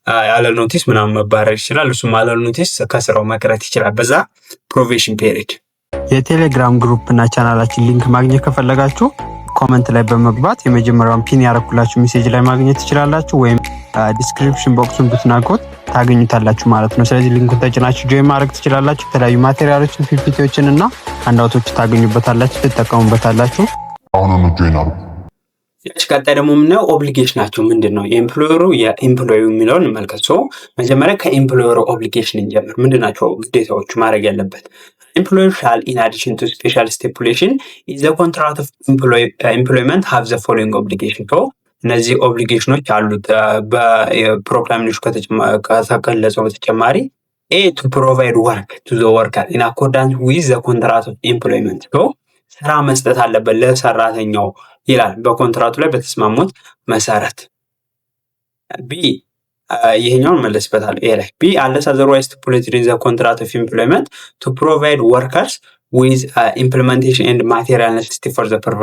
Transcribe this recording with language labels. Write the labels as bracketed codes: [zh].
[am] ያለ ኖቲስ ምናምን መባረር ይችላል። እሱም ያለ ኖቲስ ከስራው መቅረት ይችላል በዛ ፕሮቤሽን ፔሪድ። የቴሌግራም ግሩፕ እና ቻናላችን ሊንክ ማግኘት ከፈለጋችሁ ኮመንት ላይ በመግባት የመጀመሪያውን ፒን ያረኩላችሁ ሜሴጅ ላይ ማግኘት ትችላላችሁ፣ ወይም ዲስክሪፕሽን ቦክሱን ብትናቁት ታገኙታላችሁ ማለት ነው። ስለዚህ ሊንኩን ተጭናችሁ ጆይን ማድረግ ትችላላችሁ። የተለያዩ ማቴሪያሎችን፣ ፒፒቲዎችን እና ሃንዳውቶች ታገኙበታላችሁ፣ ትጠቀሙበታላችሁ። አሁን ጆይን አድርጉ። ቀጣይ ደግሞ የምናየው ኦብሊጌሽናቸው ምንድን ነው? የኤምፕሎየሩ የኤምፕሎዩ የሚለውን እንመልከት። ሶ መጀመሪያ ከኤምፕሎየሩ ኦብሊጌሽን እንጀምር። ምንድን ናቸው ግዴታዎቹ ማድረግ ያለበት? [en] Employer shall, in addition to special stipulation, in the contract of employment have the following obligation. So [am] እነዚህ ኦብሊጌሽኖች አሉት በፕሮግራሚንግ ከተገለጸው በተጨማሪ [en] A to provide work to the worker in accordance with the contract of employment. So [am] ስራ መስጠት አለበት ለሰራተኛው ይላል በኮንትራቱ ላይ በተስማሙት መሰረት። B ይሄኛውን መለስበታል። ኤ ላይ ቢ [en] unless otherwise stipulated in the contract of employment to provide workers with implementation and material necessity for the